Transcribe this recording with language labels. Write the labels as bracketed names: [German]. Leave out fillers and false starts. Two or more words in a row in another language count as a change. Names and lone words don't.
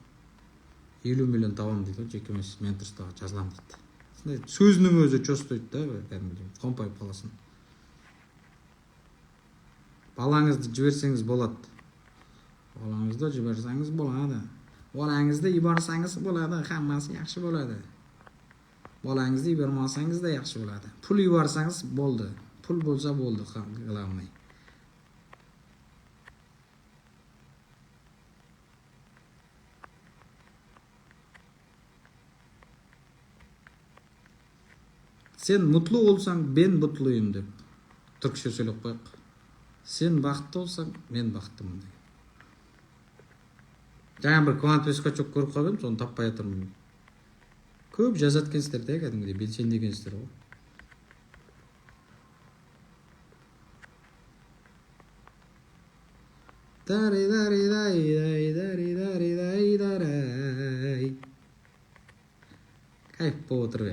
[Kazakh] 50 миллион табам дейді, жеке меншік менторствоға жазылам дейді. Сөзінің өзі чувствует да, кәдімгідей қомпайып қаласың. Балаңызды жіберсеңіз болады. Балаңызды жіберсеңіз болады. [Uzbek] Балаңызды yuborsangiz bo'ladi, hammasi yaxshi bo'ladi. Balangizді yubormasangiz da yaxshi bo'ladi. Pul yuborsangiz bo'ldi. Pul bo'lsa bo'ldi, главное. [Turkish] Sen mutlu olsang, ben mutluyum [Kazakh] деп түркше сөйлеп қояйық. Сен бақытты болсаң, мен бақыттымын деген. Жаңа бір [Russian] квантовый скачок [Kazakh] көріп қалып едім, соны таппай жатырмын. Көп жазады екенсіздер де, кәдімгідей белсенді екенсіздер ғой. Кайф болып отыр.